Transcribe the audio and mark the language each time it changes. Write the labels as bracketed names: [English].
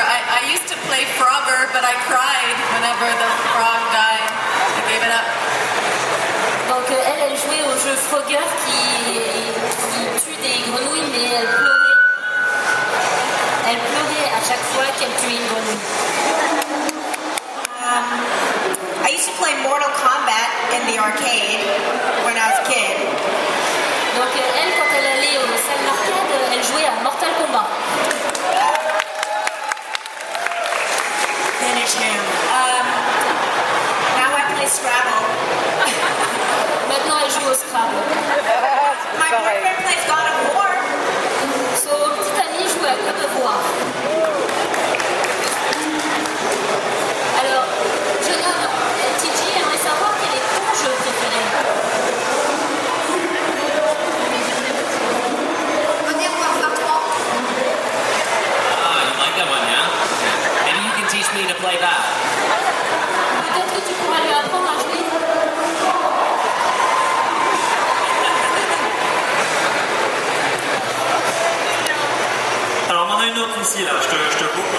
[English] I used to play Frogger, but I cried whenever the frog died. I gave it up. [French] Donc elle jouait au jeu Frogger qui tue des grenouilles, mais elle pleurait à chaque fois qu'elle tuait une grenouille. [English] I used to play Mortal Kombat in the arcade when I was a kid. [French] Donc elle, quand elle allait aux salles d'arcade, elle jouait à Mortal Kombat. [English] Finish him. Now I play Scrabble. [French] Maintenant elle joue au Scrabble. [English] My boyfriend plays God of War. [French] Son petit ami joue à God of War. Alors, jeune homme, TJ aimerait savoir quel est ton jeu préféré. [English] Modern Warfare 3. Ah, you like that one, yeah? Maybe you can teach me to play that. [French] Peut-être que tu pourras lui apprendre à jouer. Alors, on en a une autre ici là, je te coupe.